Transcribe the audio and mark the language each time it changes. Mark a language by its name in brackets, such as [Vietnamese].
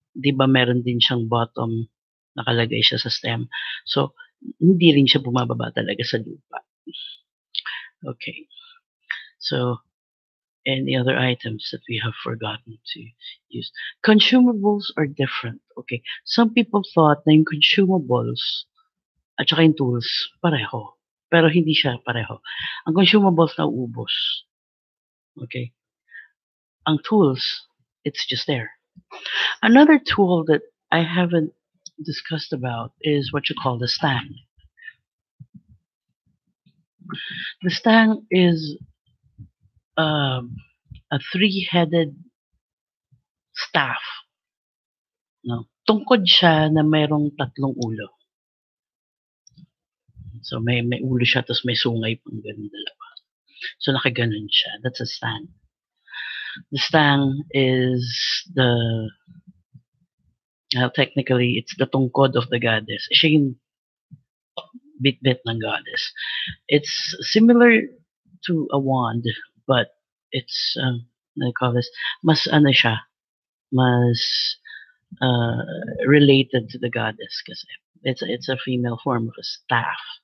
[Filipino] Di ba meron din siyang bottom, nakalagay siya sa stem. So, hindi rin siya bumababa talaga sa lupa. [English] Okay. So, any other items that we have forgotten to use? Consumables are different. Okay. Some people thought [Filipino] na yung consumables at saka yung tools pareho. Pero hindi siya pareho. Ang consumables na uubos. Okay. Ang tools, [English] it's just there. Another tool that I haven't discussed about is what you call the stang. The stang is a three-headed staff. No? [Filipino] Tungkod siya na mayroong tatlong ulo. So may ulo siya tapos may sungay pang ganun dalawa. So nakaganon siya. [English] That's a stang. The stang is the technically it's the tungkod of the goddess. [Filipino] Siya yung bit-bit ng goddess. [English] It's similar to a wand, but it's I call this [Filipino] mas ano siya, mas [English] related to the goddess kasi it's a female form of a staff.